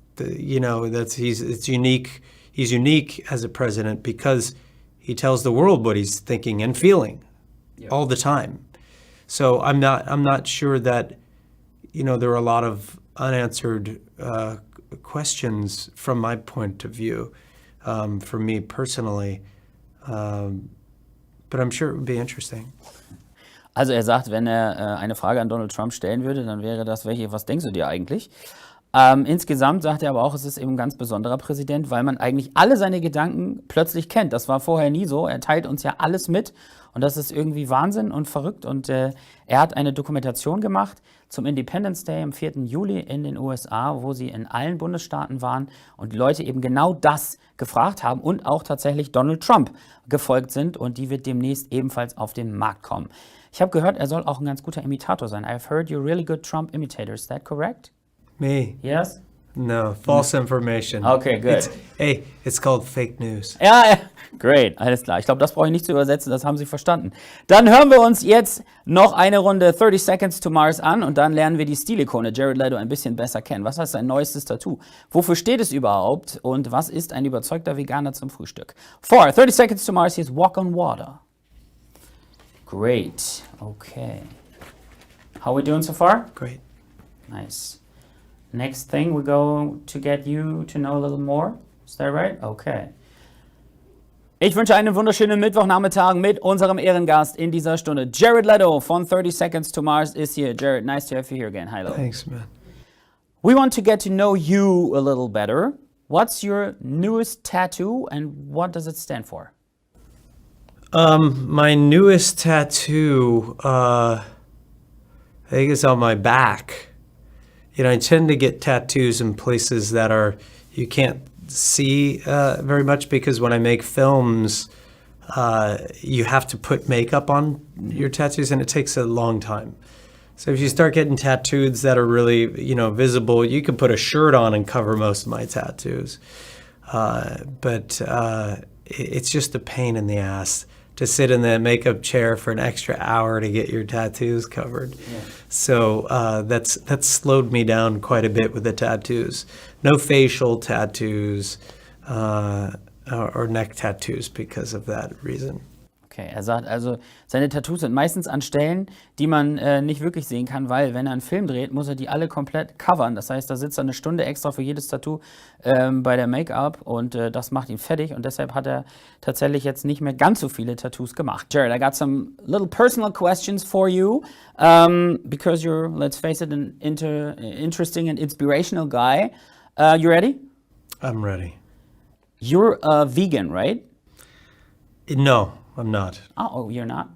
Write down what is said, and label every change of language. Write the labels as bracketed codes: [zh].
[en] It's unique. He's unique as a president because he tells the world what he's thinking and feeling all the time. So I'm not sure that there are a lot of unanswered questions from my point of view, for me personally. But I'm sure it would be interesting. [de] Also er sagt, wenn er eine Frage an Donald Trump stellen würde, dann wäre das, was denkst du dir eigentlich? Insgesamt sagt er aber auch, es ist eben ein ganz besonderer Präsident, weil man eigentlich alle seine Gedanken plötzlich kennt. Das war vorher nie so. Er teilt uns ja alles mit und das ist irgendwie Wahnsinn und verrückt. Und er hat eine Dokumentation gemacht zum Independence Day am 4. Juli in den USA, wo sie in allen Bundesstaaten waren und die Leute eben genau das gefragt haben und auch tatsächlich Donald Trump gefolgt sind und die wird demnächst ebenfalls auf den Markt kommen. Ich habe gehört, er soll auch ein ganz guter Imitator sein. [en] I've heard you're really good Trump imitator. Is that correct? Me? Yes? No, false information. Okay, good. It's called fake news. [de] Ja, ja, great, alles klar. Ich glaube, das brauche ich nicht zu übersetzen, das haben Sie verstanden. Dann hören wir uns jetzt noch eine Runde 30 Seconds to Mars an und dann lernen wir die Stilikone Jared Leto ein bisschen besser kennen. Was heißt sein neuestes Tattoo? Wofür steht es überhaupt? Und was ist ein überzeugter Veganer zum Frühstück? [en] 30 Seconds to Mars, here's Walk on Water. Great, okay. How we doing so far? Great. Nice. Next thing, we go to get you to know a little more. Is that right? Okay. [de] Ich wünsche einen wunderschönen Mittwochnachmittag mit unserem Ehrengast in dieser Stunde. [en] Jared Leto von 30 Seconds to Mars is here. Jared, nice to have you here again. Hello. Thanks, man. We want to get to know you a little better. What's your newest tattoo and what does it stand for? My newest tattoo, I think it's on my back. You know, I tend to get tattoos in places that you can't see very much because when I make films, you have to put makeup on your tattoos and it takes a long time. So if you start getting tattoos that are really, visible, you can put a shirt on and cover most of my tattoos. But it's just a pain in the ass to sit in the makeup chair for an extra hour to get your tattoos covered. Yeah. So that's slowed me down quite a bit with the tattoos. No facial tattoos or neck tattoos because of that reason. [de] Okay, er sagt also, seine Tattoos sind meistens an Stellen, die man nicht wirklich sehen kann, weil wenn er einen Film dreht, muss er die alle komplett covern. Das heißt, da sitzt er eine Stunde extra für jedes Tattoo bei der Make-up und das macht ihn fertig und deshalb hat er tatsächlich jetzt nicht mehr ganz so viele Tattoos gemacht. [en] Jared, I got some little personal questions for you because you're, let's face it, an interesting and inspirational guy. You ready? I'm ready. You're a vegan, right? No. I'm not. Oh, you're not?